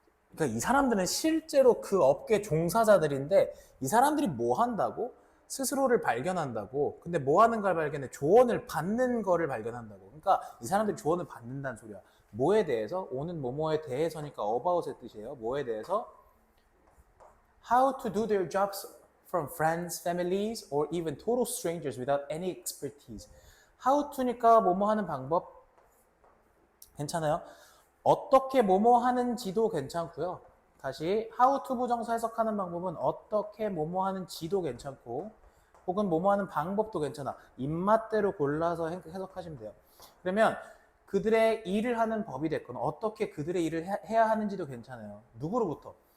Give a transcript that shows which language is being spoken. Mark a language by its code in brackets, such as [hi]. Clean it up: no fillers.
[ko] 그러니까 이 사람들은 실제로 그 업계 종사자들인데 이 사람들이 뭐 한다고? 스스로를 발견한다고. 근데 뭐 하는 걸 발견해? 조언을 받는 거를 발견한다고. 그러니까 이 사람들이 조언을 받는다는 소리야. 뭐에 대해서? 오는 뭐뭐에 대해서니까 about의 뜻이에요. 뭐에 대해서? [en] How to do their jobs from friends, families, or even total strangers without any expertise. [ko] How to니까 뭐뭐 하는 방법. 괜찮아요? 어떻게 뭐뭐 하는지도 괜찮고요. 다시 how to 부정사 해석하는 방법은 어떻게 뭐뭐 하는지도 괜찮고 혹은 뭐뭐 하는 방법도 괜찮아. 입맛대로 골라서 해석하시면 돼요. 그러면 그들의 일을 하는 법이 됐거나 어떻게 그들의 일을 해야 하는지도 괜찮아요. 누구로부터?